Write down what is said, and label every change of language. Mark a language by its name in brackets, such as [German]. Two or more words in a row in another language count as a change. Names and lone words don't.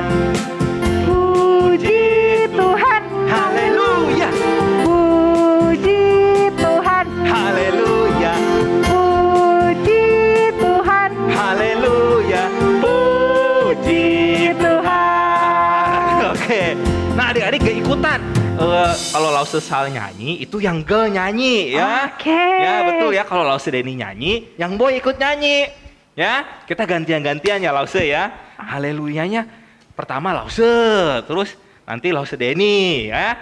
[Indonesian] Puji Tuhan. Haleluya. Puji Tuhan. Haleluya. Puji Tuhan. Haleluya. Puji Tuhan. Oke. Nah, adik-adik gak ikutan. Kalau Lause salah nyanyi, itu yang Ge nyanyi ya. Oke. Ya, betul ya. Kalau Lause Denny nyanyi, yang Boy ikut nyanyi. Ya, kita gantian-gantian ya Lause ya. Haleluyanya pertama Lause, terus nanti Lause Denny ya.